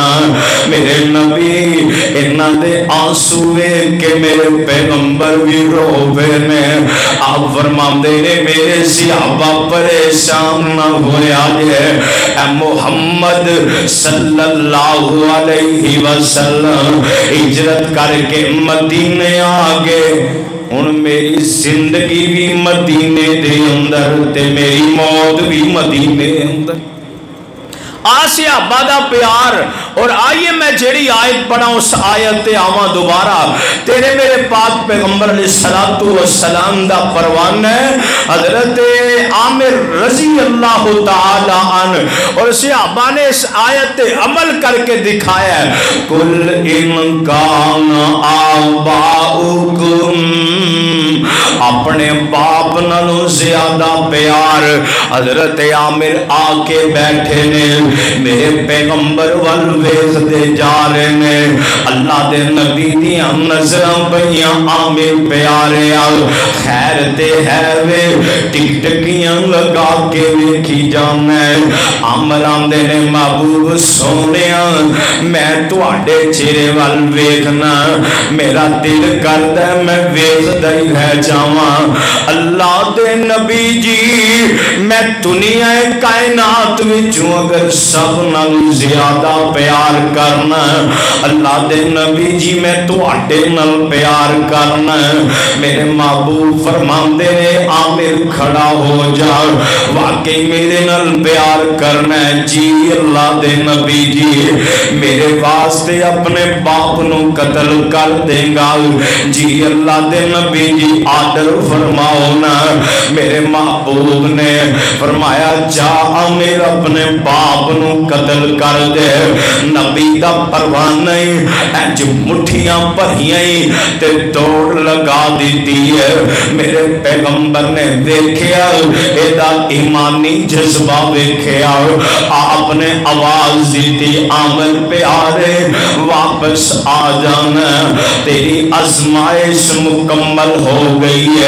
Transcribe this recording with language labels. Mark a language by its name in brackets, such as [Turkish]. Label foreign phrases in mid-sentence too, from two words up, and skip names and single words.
[Punjabi] میرے نبی انہاں دے آنسو ویکھ کے میرے پیغمبر بھی رو پے نے. آپ فرماندے نے میرے صحابہ پریشان نہ ہویا جے اے محمد [Arabic] صلی اللہ علیہ وسلم [Punjabi] ہجرت کر کے مدینے آگے. ہن میری زندگی بھی مدینے دے اندر تے میری موت بھی مدینے اندر. صحابہ دا پیار. اور آئیے میں جیڑی آیت پڑھا اس آیت تے آواں دوبارہ. تیرے میرے پاک پیغمبر [Arabic] علیہ الصلوۃ والسلام [Punjabi] دا پروان ہے حضرت عامر [Arabic] رضی اللہ تعالی عنہ, [Punjabi] اور صحابہ نے اس آیت تے عمل کر کے دکھایا ہے. [Arabic] کل ان کان آباؤکم, [Punjabi] اپنے باپ نالوں زیادہ پیار. حضرت عامر آ کے بیٹھے نے, میرے پیغمبر ول ویکھدے جا رہے نے. اللہ دے نبی دیاں نظراں پئیاں عامر پیارے آل خیر تے ہے وے ٹک ٹکیاں لگا کے ویکھی جانا. عامر آندے نے محبوب سونیا میں تواڈے چہرے ول ویکھنا میرا دل کردا ہے میں ویکھدا ہی رہ جاواں. اللہ دے نبی جی میں دنیا کائنات وچوں اگر سب نال زیادہ پیار کرنا, اللہ دے نبی جی میں تواڈے نال پیار کرنا. میرے محبوب فرماندے نے عامر کھڑا ہو جا, واقعی میرے نال پیار کرنا ہے جی. اللہ دے نبی جی میرے واسطے اپنے باپ نو قتل کر دے گا جی. اللہ دے نبی جی آڈر فرماؤ نا. میرے محبوب نے فرمایا جا عامر اپنے باپ نو قتل کر دے. نبی دا پروان نہیں انج مٹھیاں بھریاں تے دوڑ لگا دیتی ہے. میرے پیغمبر نے دیکھیا ایدا ایمانی جذبہ ویکھیا, آپ نے آواز دیتی عامر پیارے واپس آ جانا, تیری آزمائش مکمل ہو گئی ہے.